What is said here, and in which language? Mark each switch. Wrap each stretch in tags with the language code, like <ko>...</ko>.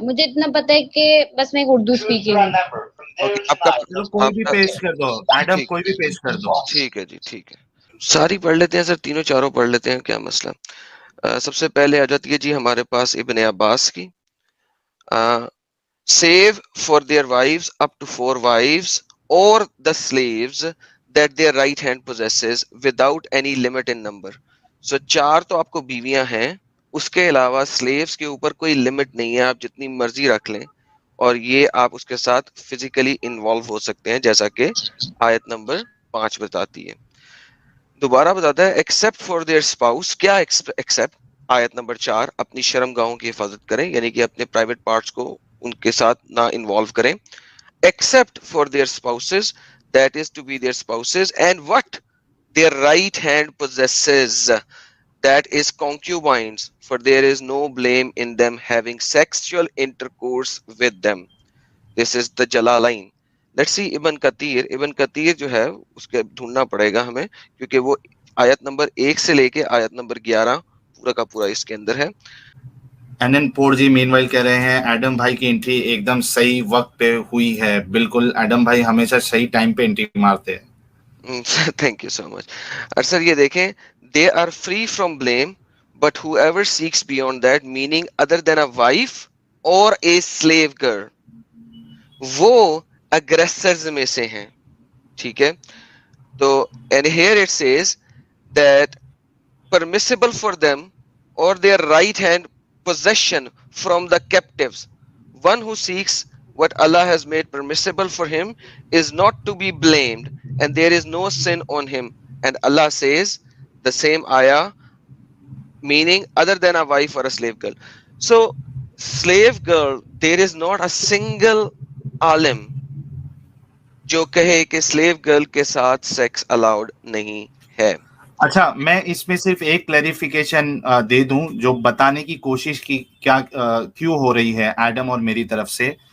<ur>مجھے اتنا پتا ہے کہ بس میں ایک اردو اسپیکنگ ہوں. آپ کا چلو کوئی بھی پیش کر دو ایڈم, ٹھیک کوئی بھی پیش کر دو. ٹھیک ہے جی, ٹھیک ہے. ساری پڑھ لیتے ہیں سر, تینوں چاروں پڑھ لیتے ہیں, کیا مسئلہ. سب سے پہلے آ جاتی ہے جی ہمارے پاس ابن عباس کی.</ur> <en>save for their wives up to 4 wives or the slaves that their right hand possesses without any limit in number.</en> <ur>So 4 تو آپ کو بیویاں ہیں, اس کے علاوہ slaves کے اوپر کوئی لمٹ نہیں ہے, آپ جتنی مرضی رکھ لیں, اور یہ آپ اس کے ساتھ فزیکلی انوالو ہو سکتے ہیں, جیسا کہ آیت نمبر 5 بتاتی ہے. دوبارہ بتاتا ہے</ur> <en>Except for their spouse.</en> <ur>کیا ایکسپٹ؟ آیت نمبر 4, اپنی شرم گاہوں کی حفاظت کریں, یعنی کہ اپنے پرائیویٹ پارٹس کو ان کے ساتھ نہ انوالو کریں.</ur> <en>Except for their spouses, that is to be their spouses, and what their right hand possesses, that is concubines, for there is no blame in them having sexual intercourse with them. This is the Jalalain. Let's see</en> <ur>ابن کثیر جو ہے اس کے ڈھونڈنا پڑے گا ہمیں, کیونکہ وہ آیت نمبر 1 سے لے کے آیت نمبر 11 پورا کا پورا اس کے اندر ہے. این پور جی مین وائل کہہ رہے ہیں ایڈم بھائی کی انٹری ایک دم صحیح وقت پہ ہوئی ہے. بالکل, ایڈم بھائی ہمیشہ صحیح ٹائم پہ انٹری مارتے ہیں.</ur> <en>Thank you so much.</en> <ur>اور سر یہ دیکھیں,</ur> <en>they are free from blame but however seeks beyond that, meaning other than a wife اور a slave girl,</en> <ur>وہ اگریسرز میں سے ہیں. ٹھیک ہے, تو</ur> <en>and here it says that permissible for them or their right hand possession from the captives. One who seeks what Allah has made permissible for him is not to be blamed, and there is no sin on him. And Allah says the same ayah, meaning other than a wife or a slave girl. So slave girl, there is not a single alim</en> <ur>جو کہے کہ sleeve girl کے ساتھ sex allowed نہیں ہے. اچھا, میں اس میں صرف ایک کلیریفیکیشن دے دوں جو بتانے کی کوشش کی کیا کیوں ہو رہی ہے ایڈم اور میری طرف سے.</ur>